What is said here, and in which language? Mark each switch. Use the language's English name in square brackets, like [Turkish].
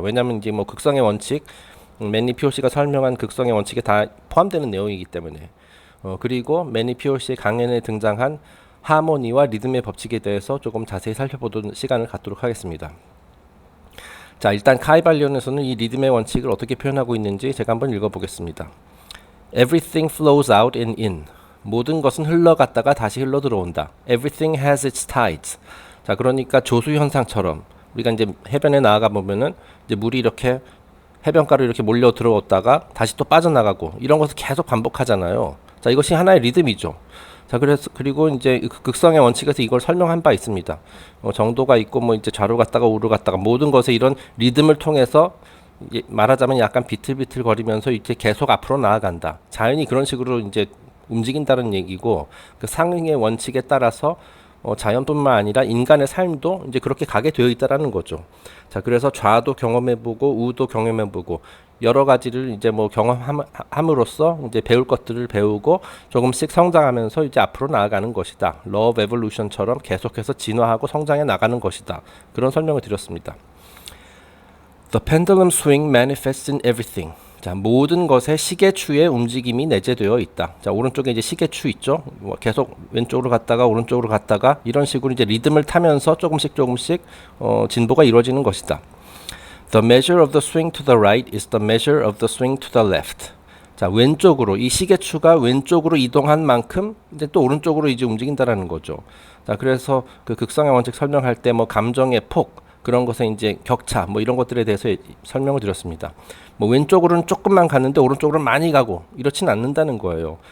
[Korean] 왜냐하면 이제 뭐 극성의 원칙, 맨리 피올씨가 설명한 극성의 원칙에 다 포함되는 내용이기 때문에 그리고 맨리 피올씨의 강연에 등장한 하모니와 리듬의 법칙에 대해서 조금 자세히 살펴보는 시간을 갖도록 하겠습니다. 자, 일단 카이발리온에서는 이 리듬의 원칙을 어떻게 표현하고 있는지 제가 한번 읽어보겠습니다. [English] Everything flows out and in. [Korean] 모든 것은 흘러갔다가 다시 흘러 들어온다. [English] Everything has its tides. [Korean] 자, 그러니까 조수 현상처럼 우리가 이제 해변에 나아가 보면은 이제 물이 이렇게 해변가로 이렇게 몰려 들어왔다가 다시 또 빠져나가고 이런 것을 계속 반복하잖아요. 자, 이것이 하나의 리듬이죠. 자, 그리고 이제 극성의 원칙에서 이걸 설명한 바 있습니다. 정도가 있고 뭐 이제 좌로 갔다가 우로 갔다가 모든 것에 이런 리듬을 통해서 말하자면 약간 비틀비틀 거리면서 이제 계속 앞으로 나아간다. 자연이 그런 식으로 이제 움직인다는 얘기고 그 상응의 원칙에 따라서 자연뿐만 아니라 인간의 삶도 이제 그렇게 가게 되어 있다라는 거죠. 자, 그래서 좌도 경험해보고 우도 경험해보고 여러 가지를 이제 뭐 경험함으로써 이제 배울 것들을 배우고 조금씩 성장하면서 이제 앞으로 나아가는 것이다. Law of Evolution처럼 계속해서 진화하고 성장해 나가는 것이다. 그런 설명을 드렸습니다. [English] The pendulum swing manifests in everything. [Korean] 자, 모든 것에 시계추의 움직임이 내재되어 있다. 자, 오른쪽에 이제 시계추 있죠. 계속 왼쪽으로 갔다가 오른쪽으로 갔다가 이런 식으로 이제 리듬을 타면서 조금씩 진보가 이루어지는 것이다. [English] The measure of the swing to the right is the measure of the swing to the left. [Korean] 자, 왼쪽으로 이 시계추가 왼쪽으로 이동한 만큼 이제 또 오른쪽으로 이제 움직인다라는 거죠. 자, 그래서 그 극성의 원칙 설명할 때 뭐 감정의 폭 그런 것에 이제 격차 뭐 이런 것들에 대해서 설명을 드렸습니다. 뭐 왼쪽으로는 조금만 갔는데 오른쪽으로는 많이 가고 이렇지는 않는다는 거예요.